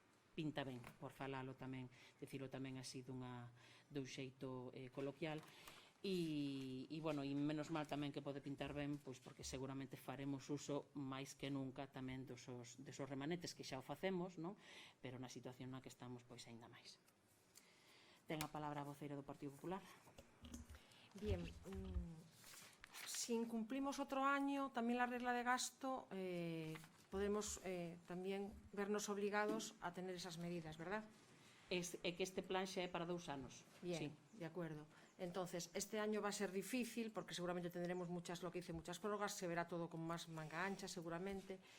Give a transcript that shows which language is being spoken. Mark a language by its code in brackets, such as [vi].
[gl] pinta ben, por falalo tamén, dicilo tamén así dun xeito coloquial, e bueno, e menos mal tamén que pode pintar ben, pois porque seguramente faremos uso máis que nunca tamén desos remanentes, que xa o facemos, non? Pero na situación na que estamos, pois aínda máis. Ten a palabra a voceira do Partido Popular. [es] Bien, si incumplimos otro año también la regla de gasto, podemos también vernos obligados a tener esas medidas, ¿verdad? [gl] É que este plan xa é para 2 anos. [es] Bien, sí. De acuerdo. Entonces, este año va a ser difícil porque seguramente tendremos muchas prórrogas, se verá todo con más manga ancha seguramente.